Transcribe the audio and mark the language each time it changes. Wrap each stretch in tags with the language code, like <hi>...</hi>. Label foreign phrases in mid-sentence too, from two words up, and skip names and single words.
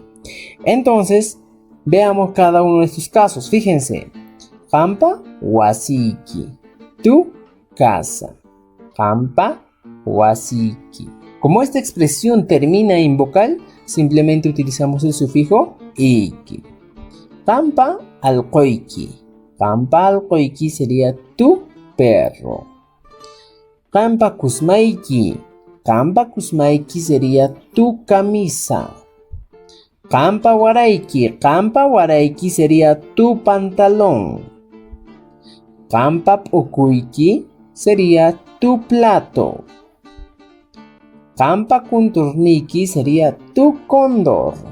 <es>Entonces, veamos cada uno de estos casos.</es> <qu>Fíjense. Hampa wasiki.</qu> <es>Tu casa.</es> <qu>Hampa wasiki.</qu> <es>Como esta expresión termina en vocal, simplemente utilizamos el sufijo iki.</es> <qu>Hampa alqoiki. Hampa alqoiki</qu> <es>sería tu perro.</es> <qu>Hampa kusmaiki. Hampa kusmaiki</qu> <es>sería tu camisa.</es> <qu>Hampa waraiki</qu> <es>sería tu pantalón.</es> <qu>Hampa p'ukuyki</qu> <es>sería tu plato.</es> <qu>Hampa kunturniki</qu> <es>sería tu cóndor.</es>